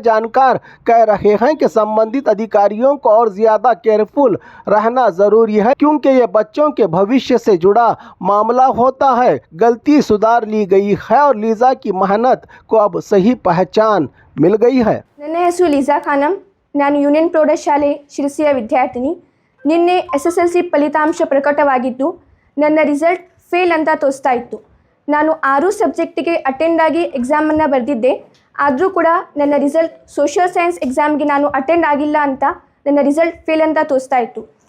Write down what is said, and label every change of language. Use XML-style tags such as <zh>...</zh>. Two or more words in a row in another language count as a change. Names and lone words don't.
<hi>जानकार कह रहे हैं कि संबंधित अधिकारियों को और ज़्यादा केयरफुल रहना ज़रूरी है, क्योंकि ये बच्चों के भविष्य से जुड़ा मामला होता है। गलती सुधार ली गई है और लीजा की मेहनत को अब सही पहचान मिल गई है।</hi> <kn>ನನ್ನ ಹೆಸರು ಲೀಜಾ ಖಾನಂ. ನಾನು ಯೂನಿಯನ್ ಪ್ರೌಢಶಾಲೆ ಶಿರಸಿಯ ವಿದ್ಯಾರ್ಥಿನಿ. ನಿನ್ನೆ SSLC ಫಲಿತಾಂಶ ಪ್ರಕಟವಾಗಿದ್ದು ನನ್ನ ರಿಸಲ್ಟ್ ಫೇಲ್ ಅಂತ ತೋರಿಸ್ತಾ ಇತ್ತು. ನಾನು 6 ಸಬ್ಜೆಕ್ಟಿಗೆ ಅಟೆಂಡ್ ಆಗಿ ಎಕ್ಸಾಮನ್ನು ಬರೆದಿದ್ದೆ. ಆದರೂ ಕೂಡ ನನ್ನ ರಿಸಲ್ಟ್ ಸೋಷಿಯಲ್ ಸೈನ್ಸ್ ಎಕ್ಸಾಮ್ಗೆ ನಾನು ಅಟೆಂಡ್ ಆಗಿಲ್ಲ ಅಂತ ನನ್ನ ರಿಸಲ್ಟ್ ಫೇಲ್ ಅಂತ ತೋರಿಸ್ತಾ ಇತ್ತು.</kn>